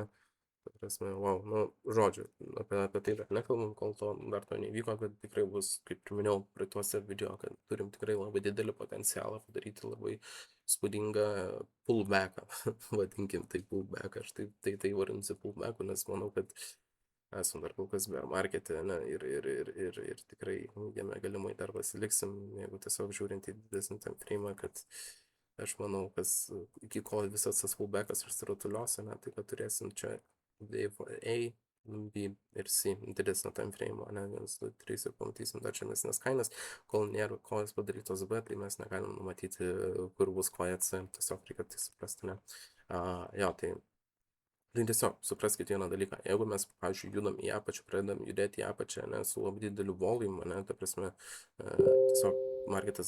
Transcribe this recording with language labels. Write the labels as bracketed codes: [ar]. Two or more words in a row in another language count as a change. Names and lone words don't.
[lt] Ta prasme, wow, nu, žodžiu, apie tai dar nekalbam, kol dar to neįvyko, kad tikrai bus, kaip ir minėjau praeituose video, kad turim tikrai labai didelį potencialą padaryti labai spūdingą pullbacką, vadinkim tai pullbacką, aš tai vadinsiu pullbacku, nes manau, kad esam dar kol kas [en] bear markete, [lt] ne, ir tikrai jame galimai dar pasiliksim, jeigu tiesiog žiūrint į didesnį [en] time frame, [lt] kad aš manau, kas iki ko visas tas pullbackas išsirutulios, ne, tai kad turėsim čia wave A, B ir C didesnio [en] time frame, [lt] ne, 1, 2, 3 ir pamatysim dar žemesnės kainas, kol nėra kojos padarytos B, tai mes negalim numatyti, kur bus koja C, tiesiog reikia tai suprasti, ne. Jo, tai tiesiog supraskit vieną dalyką, jeigu mes, pavyzdžiui, judam į apačią, pradedam judėti į apačią, ne, su labai dideliu volume, ne, ta prasme, tiesiog marketas